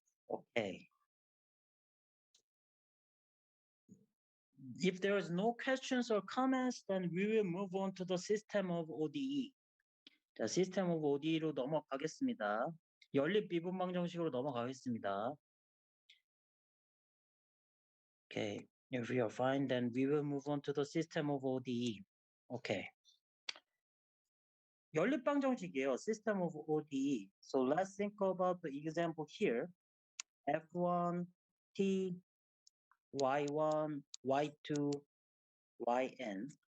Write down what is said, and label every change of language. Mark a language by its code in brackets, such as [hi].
[en] Okay. If there is no questions or comments, then we will move on to the system of ODE. [ko] 자, system of ODE로 넘어가겠습니다. 연립 미분 방정식으로 넘어가겠습니다. [en] Okay. If we are fine, then we will move on to the system of ODE. Okay. [ko] 연립 방정식이에요. System of ODE. [en] So let's think about the example here. F1, T, Y1, Y2, Yn.